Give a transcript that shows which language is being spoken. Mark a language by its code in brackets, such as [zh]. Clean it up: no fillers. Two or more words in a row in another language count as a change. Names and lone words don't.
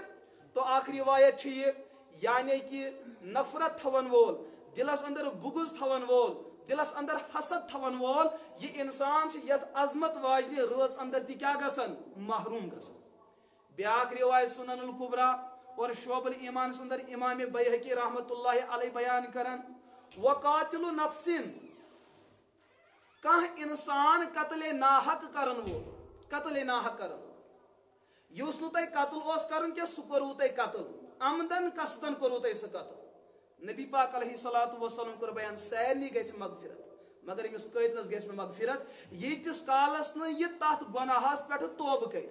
[ks] تو اکھ روایت چھِ یہِ یعنی کہ نفرت تھاون وول دلس اندر بغض تھاون وول دلس اندر حسد تھاون وول یہ انسان یت عظمت واجنہِ رٲژ اندر تہِ کیا گژھان محروم گژھان. بیاکھ روایت سنن الکبرا اور شعب الایمان اندر امام بیہقی [ar] رحمت اللہ علیہ [ks] بیان کران [ar] وقاتل نفس [ks] کانٛہہ انسان قتل ناحق کرن وول قتل ناحق کرن یُس نہٕ تۄہہِ قتل اوس کرُن کینٛہہ سُہ کوٚروٕ تۄہہِ قتل عمدن قصدن کوٚروٕ تۄہہِ سُہ قتل. نبی پاک [ar] علیہ الصلوۃ والسلام [ks] کوٚر بیان سارنٕے گژھِ مغفرت مگر أمِس قٲتلس گژھِ نہٕ مغفرت ییٖتِس کالس نہٕ یہِ تتھ گۄناہس پٮ۪ٹھ توبہٕ کرِ.